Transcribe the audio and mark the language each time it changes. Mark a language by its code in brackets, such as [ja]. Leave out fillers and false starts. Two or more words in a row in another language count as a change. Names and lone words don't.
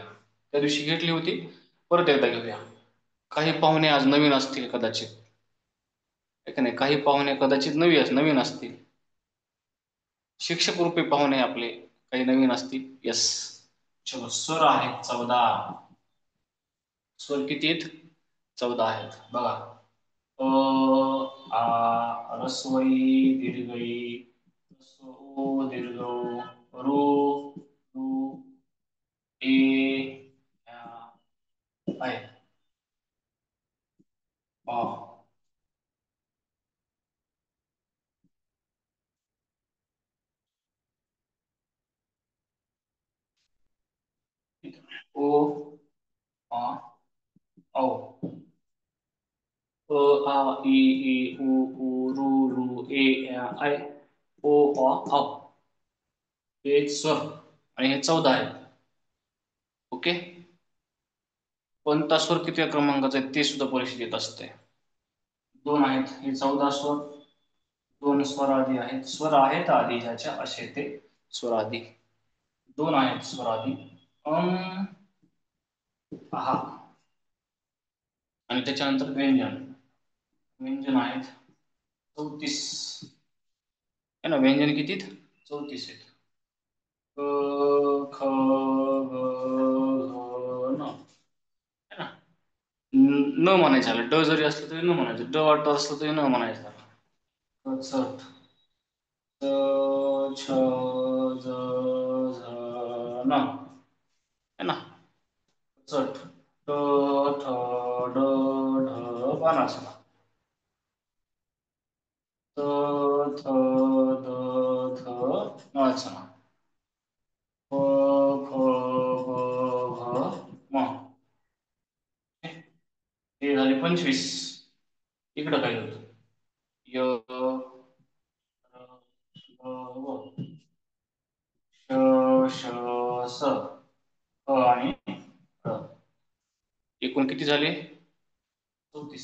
[mr] त्या दिवशी घेतली होती, परत एकदा घेऊया. काही पाहुणे आज नवीन असतील कदाचित, नाही, काही पाहुणे कदाचित नवीन असतील. शिक्षक रूपी पाहुणे आपले काही नवीन असतील. यस. चलो, स्वर आहेत 14. स्वर किती आहेत? 14 आहेत. बघा. आ, रस्वई दीर्घई, ओ दीर्घ, रू रू, ए आय, आ, ओ आ औ, आ ई उ रू रू, ए आय, ओ आ औ. हे स्वर आणि हे 14 आहेत. ओके. कोणता स्वर किती क्रमांकाचा आहे ते सुद्धा परीक्षेत येत असते. 2 आहेत. हे 14 स्वर. 2 स्वर आधी आहेत. स्वर आहेत आधी ज्याच्या असे ते स्वर आधी. 2 आहेत स्वर आधी. आहा आणि त्याच्यानंतर व्यंजन. व्यंजन आहेत 34 आहे ना. व्यंजन किती 34 आहेत. क ख ग घ न [hi] है ना. [mr] न म्हणायचं आलं. ड जरी असलं तरी न म्हणायचं. ड वाटत असलं तरी न म्हणायचं. कचट च छ ज झ न [hi] है ना. [mr] चट ट ठ ड ढ बाणासुरा. त थ द थ नळसना. प फ ब भ म. हे झाले 25. इकडं काय होतं य व श श स आणि एकूण किती झाले 34.